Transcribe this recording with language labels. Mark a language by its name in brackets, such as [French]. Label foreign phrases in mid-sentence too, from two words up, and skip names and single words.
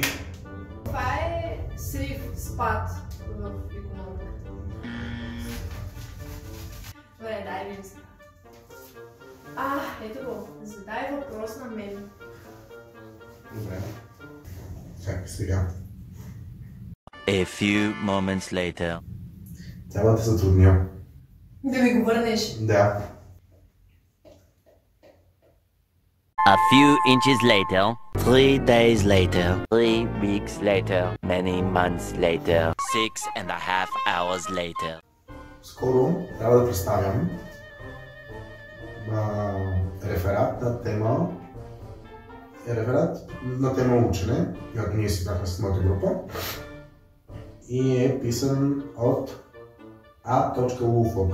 [Bulgarian] Това е срив, спад в икономиката. Добре, дай ви сега. Ето го. Задай въпрос на мен. Добре. Чакай сега. [English] A few moments later. [Bulgarian] Трябва да се затрудня. Да ми го върнеш. Да. [English] A few inches later, 3 days later, 3 weeks later, many months later, 6.5 hours later. [Bulgarian] Скоро трябва да представям реферат на тема учене, която ние си бяхме с моята група. И е писан от A.Ulfog.